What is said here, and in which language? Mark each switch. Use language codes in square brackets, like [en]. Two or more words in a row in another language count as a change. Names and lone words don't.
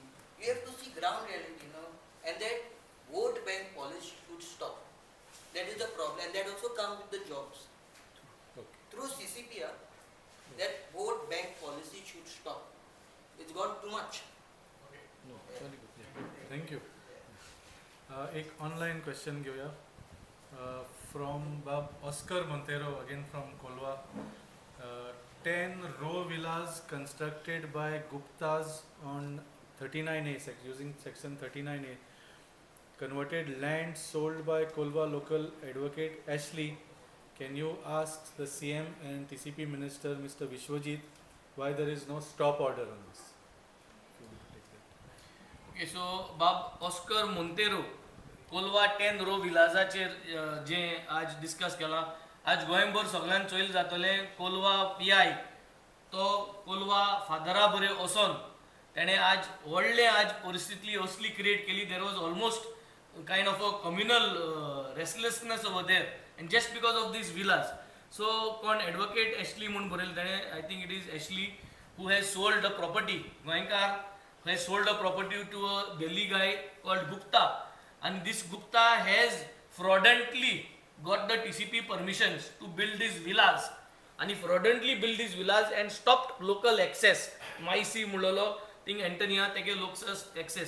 [en] You have to see ground reality, and that vote bank policy should stop. That is the problem, and that also comes with the jobs. Through CCPR, that vote bank policy should stop. It's gone too much. Thank you. एक online question घेऊया from Bab Oscar Monteiro again from Colva. 10 row villas constructed by Guptas on 39A using section 39A, converted land sold by Kolwa local advocate Ashley. Can you ask the CM and TCP minister Mr. Vishwajit why there is no stop order on this? [kok] ओके, सो बाब ऑस्कर मोंतेरो कोलवा 10 रो विलासाचेर जे आज डिस्कस केला. आज गोंयभर सगळ्यांत चोयल जातले कोलवा PI तो कोलवा फादरा बरे वचोन तेणे आज व्हडले आज परिस्थिती असली क्रिएट केली. [en] There was almost kind of a communal restlessness over there and just because of these villas. सो [kok] कोण एडवोकेट एशली म्हणून बरयलें तेणे, [en] I think it is Ashley who has sold a property. गोंयकार has sold a property to a Delhi guy called Gupta, and this Gupta has fraudulently got the TCP permissions to build these villas, and he fraudulently built these villas and stopped local access. Maisi Mulolo thing Antonia take local access.